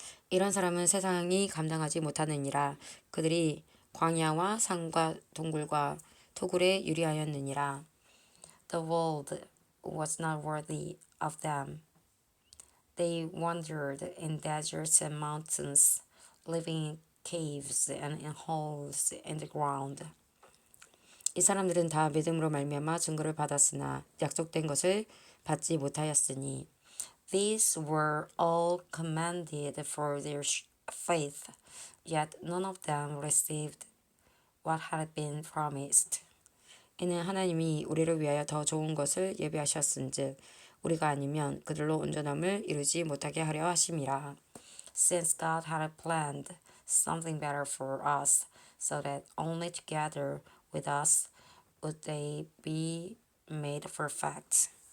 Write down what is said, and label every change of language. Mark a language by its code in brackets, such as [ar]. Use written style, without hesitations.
[ko] 이런 사람은 세상이 감당하지 못하느니라. 그들이 광야와 산과 동굴과 토굴에 유리하였느니라. [en] The world was not worthy of them. They wandered in deserts and mountains, living in caves and in holes in the ground. [ko] 이 사람들은 다 믿음으로 말미암아 증거를 받았으나 약속된 것을 받지 못하였으니 [en] These were all commended for their faith, yet none of them received what had been promised. [ko] 이는 하나님이 우리를 위하여 더 좋은 것을 예비하셨은즉 우리가 아니면 그들로 온전함을 이루지 못하게 하려 하심이라. [en] Since God had planned something better for us, so that only together with us would they be made perfect.